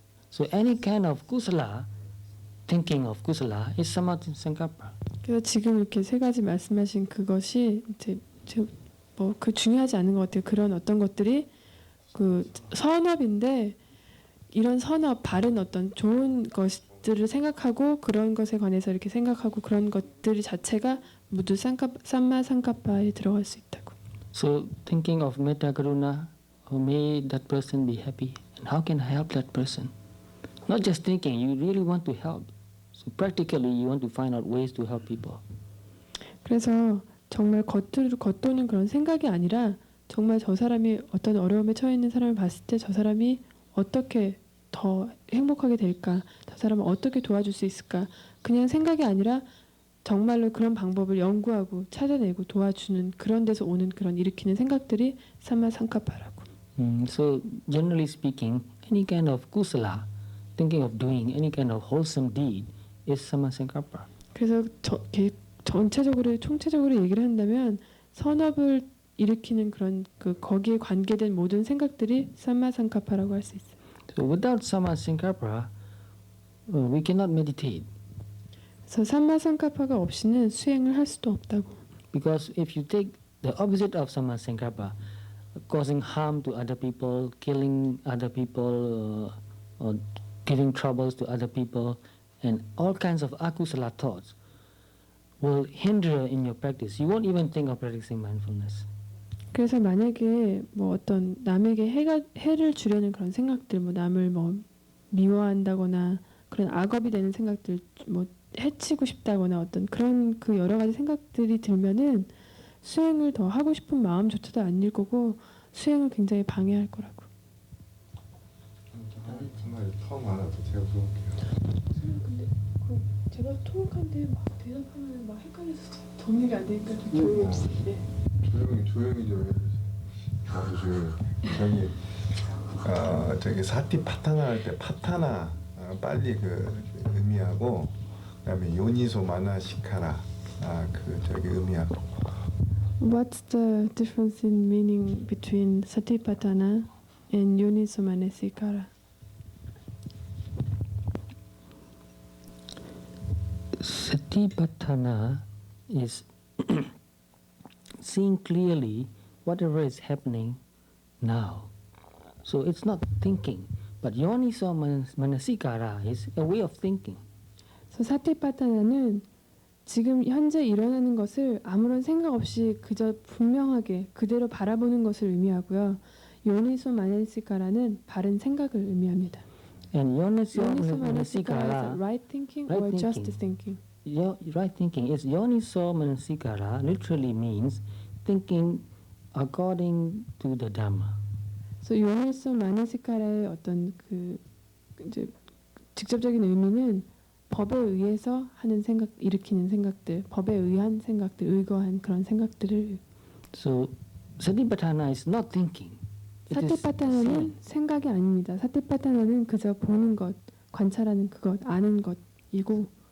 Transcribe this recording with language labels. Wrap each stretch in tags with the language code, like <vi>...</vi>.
<en>So any kind of kusala, thinking of kusala, is Sammasankappa.</en> <ko>그래서 지금 이렇게 세 가지 말씀하신 그것이 이제 뭐 그 중요하지 않은 것 같아요. 그런 어떤 것들이 그 선업인데 이런 선업, 바른 어떤 좋은 것들을 생각하고 그런 것에 관해서 이렇게 생각하고 그런 것들 자체가 모두 삼마상가파에 들어갈 수 있다고.</ko> <en>So thinking of metta karuna, oh, may that person be happy, and how can I help that person? Not just thinking, you really want to help. So practically, you want to find out ways to help people.</en> <ko>그래서 정말 겉으로 겉도는 그런 생각이 아니라 정말 저 사람이 어떤 어려움에 처해 있는 사람을 봤을 때 저 사람이 어떻게 더 행복하게 될까? 저 사람을 어떻게 도와줄 수 있을까? 그냥 생각이 아니라 정말로 그런 방법을 연구하고 찾아내고 도와주는 그런 데서 오는 그런 일으키는 생각들이 삼마상카파라고.</ko> <en>So generally speaking, any kind of kusala, thinking of doing any kind of wholesome deed, is sammasankappa.</en> <ko>그래서 전체적으로 총체적으로 얘기를 한다면 선업을 일으키는 그런 그 거기에 관계된 모든 생각들이 삼마상카파라고 할 수 있어요.</ko> <en>So without sammasankappa, we cannot meditate.</en> <ko>그래서 삼마상카파가 없이는 수행을 할 수도 없다고.</ko> <en>Because if you take the opposite of sammasankappa, causing harm to other people, killing other people, or giving troubles to other people, and all kinds of akusala thoughts will hinder in your practice. You won't even think of practicing mindfulness.</en> <ko>그래서 만약에 뭐 어떤 남에게 해를 주려는 그런 생각들, 뭐 남을 뭐 미워한다거나 그런 악업이 되는 생각들, 뭐 해치고 싶다거나 어떤 그런 그 여러 가지 생각들이 들면은 수행을 더 하고 싶은 마음조차도 안 일 거고 수행을 굉장히 방해할 거라고. 정말 처음 하나 더 제가 물어볼게요. 근데 그 제가 토목한데 막 대답하면 막 헷갈려서 정리가 안 되니까 좀 조용히 해주세요. 조용히 좀 해주세요. 아주 조용히. 저기 사티파타나 할 때 파타나 빨리 그 의미하고 그다음에 요니소 마나시카라 그 저기 의미하고.</ko> <en>What's the difference in meaning between Satipatthana and Yonisomanesikara? Satipatthana is seeing clearly whatever is happening now. So it's not thinking, but yoniso manasikara is a way of thinking.</en> <ko>그래서 사티파타나는 지금 현재 일어나는 것을 아무런 생각 없이 그저 분명하게 그대로 바라보는 것을 의미하고요. 요니소 마네시카라는 바른 생각을 의미합니다.</ko> <en>And</en> <ko>요니소</ko> <en>yoniso</en> <ko>마네시카라</ko> <en>manasikara, is right thinking right or just thinking. thinking? right thinking is yoniso manasikara literally means thinking according to the Dhamma. 그래서 요니소 마네시카라의 어떤 그 이제 직접적인 의미는 법에 의해서 하는 생각, 일으키는 생각들, 법에 의한 생각들, 의거한 그런 생각들을. So Satipatthana is not thinking. It is</en> <ko>사티파타나는</ko> <en>seeing.</en> <ko>생각이 아닙니다. 사티파타나는 그저 보는 것, 관찰하는 그것, 아는 것이고</ko>